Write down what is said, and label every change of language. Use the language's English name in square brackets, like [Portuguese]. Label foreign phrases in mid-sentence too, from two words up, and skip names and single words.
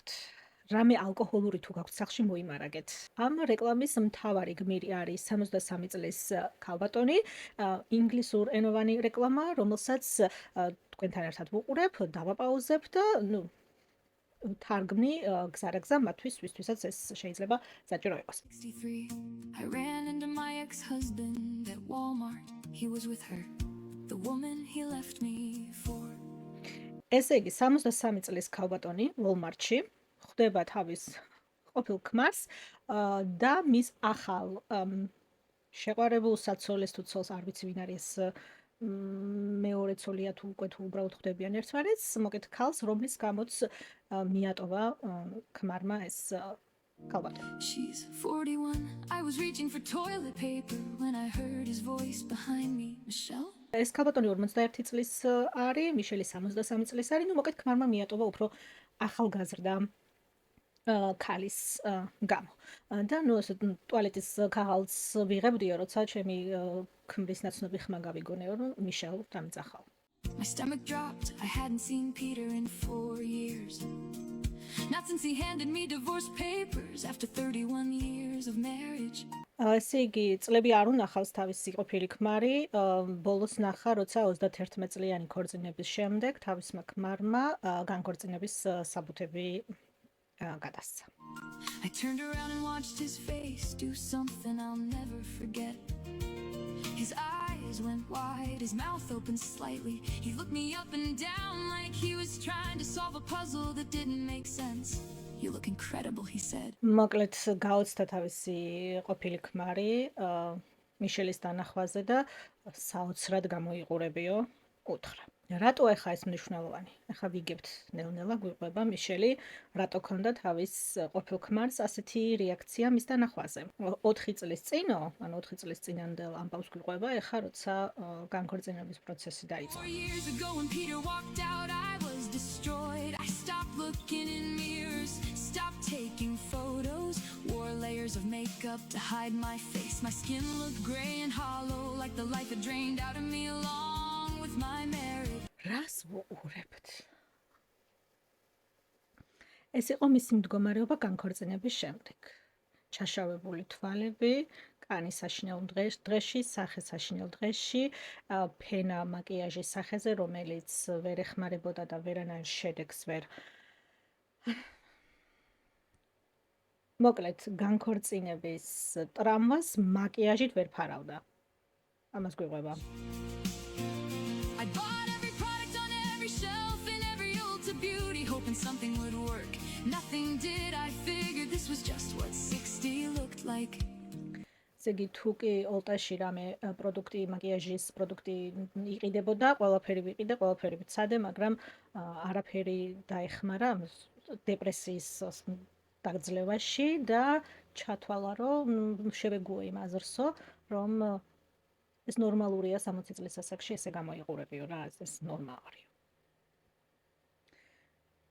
[Georgian] რამე ალკოჰოლური თუ გაქვთ სახში მოიმარაგეთ. ამ რეკლამის მთავარი გმირი არის 63 წლის ქალბატონი, ინგლისურ ენოვანი რეკლამა, რომელსაც თქვენთან ერთად ვუყურებ, დავაპაუზებ და ნუ თარგმნი გზარაგზა მათთვის, ვისთვისაც ეს შეიძლება საჭირო იყოს. [English] 63 I ran into my ex-husband at Walmart. He was with her, the woman he left me for. [Georgian] ესე იგი, 63 წლის ქალბატონი Walmart-ში ხვდება თავის ყოფილ ქმარს და მის ახალ შეყვარებულ საცოლეს თუ ცოლს, არ ვიცი ვინ არის ეს მეორე ცოლია თუ უკვე თუ უბრალოდ ხვდებიან ერთმანეთს, მოკეთ ქალს, რომლის გამოც მიატოვა ქმარმა ეს ქალბატონი. [English] She's 41. I was reaching for toilet paper when I heard his voice behind me. Michelle? [Georgian] ეს ქალბატონი 51 წლის არის, მიშელი 63 წლის არის, ნუ მოკეთ ქმარმა მიატოვა უფრო ახალგაზრდა ქალის გამო. და ნუ ეს ტუალეტის ქაღალდს ვიღებდიო, როცა ჩემი ქმრის ნაცნობი ხმა გავიგონეო, რომ მიშელ დამძახავ. [English] My stomach dropped. I hadn't seen Peter in 4 years. Not since he handed me divorce papers after 31 years of marriage. [Georgian] ესე იგი, წლები არ უნახავს თავისი ყოფილი ქმარი, ბოლოს ნახა, როცა 31 წლიანი ქორწინების შემდეგ თავისმა ქმარმა განქორწინების საბუთები გადასცა. [English] I turned around and watched his face do something I'll never forget. His eyes went wide, his mouth opened slightly. He looked me up and down like he was trying to solve a puzzle that didn't make sense. You look incredible, he said. [Georgian] მოკლედ გაოცდა თავისი ყოფილი ქმარი მიშელის დანახვაზე და საოცრად გამოიყურებიო, უთხრა. რატო ახლა ეს მნიშვნელოვანი? ახლა ვიგებთ ნელ-ნელა გვიყვება მიშელი, რატო ქონდა თავის ყოფილ ქმარს ასეთი რეაქცია მის დანახვაზე. 4 წლის წინო, ანუ 4 წლის წინანდელ ამბავს გვიყვება, ახლა როცა განქორწინების პროცესი დაიწყო. [English] 4 years ago when Peter walked out, I was destroyed. I stopped looking in mirrors, stopped taking photos, wore layers of makeup to hide my face. My skin looked gray and hollow, like the life had drained out of me along with my marriage. [Georgian] რას ვუყურებთ? ეს იყო მისი მდგომარეობა განქორწინების შემდეგ. ჩაშავებული თვალები, კანი საშინელ დღეში, სახე საშინელ დღეში, ფენა მაკიაჟის სახეზე, რომელიც ვერ ეხმარებოდა და ვერანაირ შედეგს ვერ. მოკლედ, განქორწინების ტრამვას მაკიაჟით ვერ ფარავდა. ამას გვიყვება. [English] I bought every product on every shelf in every Ulta Beauty, hoping something would work. Nothing did. I figured this was just what 60 looked like. [Georgian] ესე იგი, თუ კი ოლტაში რამე პროდუქტი, მაკიაჟის პროდუქტი იყიდებოდა, ყველაფერი ვიყიდე, ყველაფერი ვცადე, მაგრამ არაფერი დაეხმარა დეპრესიის დაგძლევაში და ჩათვალა, რომ შევეგუო იმ აზრსო, რომ ეს ნორმალურია 60 წლის ასაკში ესე გამოიყურებიო რა, ეს ნორმალურია.